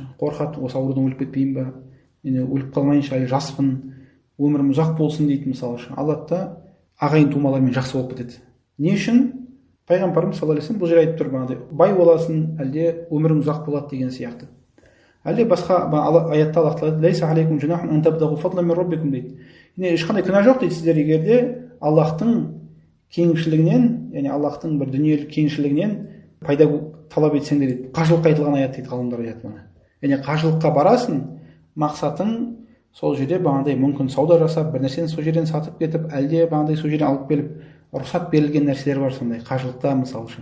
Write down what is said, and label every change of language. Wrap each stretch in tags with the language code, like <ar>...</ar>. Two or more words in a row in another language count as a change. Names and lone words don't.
<kk>Қорқады, осы аурудан өліп кетпейін ба? Өліп қалмайыншы, әлі жаспын, өмірім ұзақ болсын дейді мысалшы. Алады да ағайын тумалармен жақсы болып кетеді. Не үшін? Пайғамбарымыз</kk> <ar>صلى الله عليه وسلم</ar> <kk>бұл жерде айтып тұр, бай боласың, әлде өмірің ұзақ болады деген сияқты. Әлде басқа аятта Аллах тағала</kk> <ar>"ليس عليكم جناح أن تبتغوا فضلا من ربكم"</ar> <kk>дейді. Ешқандай күнә жоқ дейді сіздер егер де Аллахтың кеңшілігінен, яғни Аллахтың бір дүниелік кеңшілігінен пайда талап етсеңдер дейді. Қажылыққа айтылған аят дейді, ғалымдар айтады бұны. Яғни қажылыққа барасың, мақсатың сол жерде мүмкін сауда жасап, бір нәрсені сол жерден сатып кетіп, әлде сол жерден алып келіп, рұқсат берілген нәрселер бар сондай, қажылықта мысалшы.</kk>